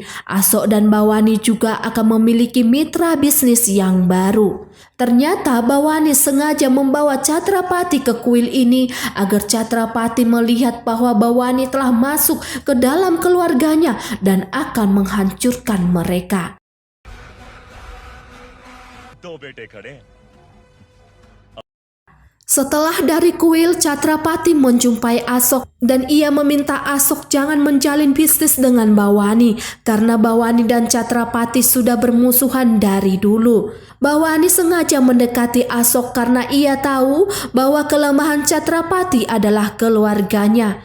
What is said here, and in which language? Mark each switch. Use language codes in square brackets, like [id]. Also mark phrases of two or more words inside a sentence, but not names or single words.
[id] Asok dan Bawani juga akan memiliki mitra bisnis yang baru. Ternyata Bawani sengaja membawa Chatrapati ke kuil ini agar Chatrapati melihat bahwa Bawani telah masuk ke dalam keluarganya dan akan menghancurkan mereka. [hi] दो बेटे खड़े हैं [id] Setelah dari kuil, Catrapati menjumpai Asok dan ia meminta Asok jangan menjalin bisnis dengan Bawani karena Bawani dan Catrapati sudah bermusuhan dari dulu. Bawani sengaja mendekati Asok karena ia tahu bahwa kelemahan Catrapati adalah keluarganya.